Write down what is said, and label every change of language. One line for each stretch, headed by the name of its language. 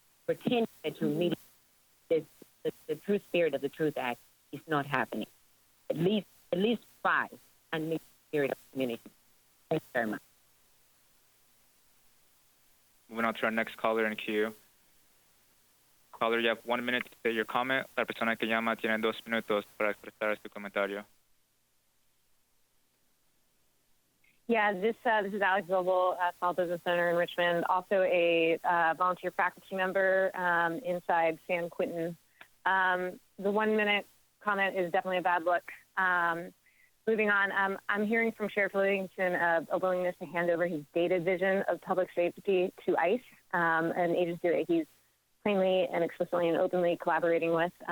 English: Pretend that you're meeting the true spirit of the Truth Act is not happening. At least try and meet the spirit of the community. Thank you very much. Moving on to our next caller in queue. Caller, you have 1 minute to state your comment.
Spanish: La persona que llama tiene 2 minutos para expresar su comentario.
English: Yeah, this is Alex Zobel, Small Business Center in Richmond, also a volunteer faculty member inside San Quentin. The 1 minute comment is definitely a bad look. Moving on, I'm hearing from Sheriff Livingston a willingness to hand over his data vision of public safety to ICE, an agency that he's plainly and explicitly and openly collaborating with.